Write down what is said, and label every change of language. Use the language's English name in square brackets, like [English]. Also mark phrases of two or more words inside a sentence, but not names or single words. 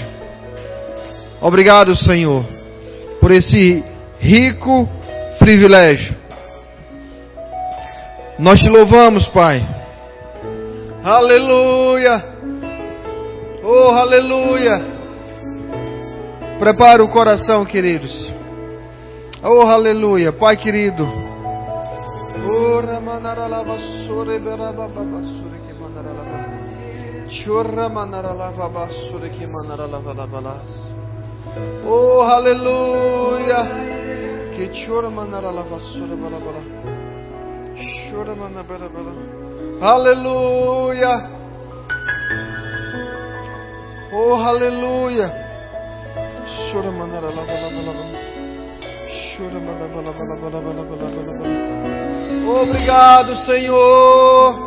[Portuguese] Obrigado, Senhor, por esse rico privilégio. Nós te louvamos, Pai. Aleluia. Oh, aleluia. Prepara o coração, queridos. Oh, aleluia. Pai querido. Oh, ramanaralava sore berababa sore que manaralava. Chorra manaralava sore que manaralava. Oh, aleluia. Que chora manaralava sore berababa. Chora manaralava. Aleluia. Oh, aleluia. Chora manaralava. Chora manaralava. Obrigado, Senhor.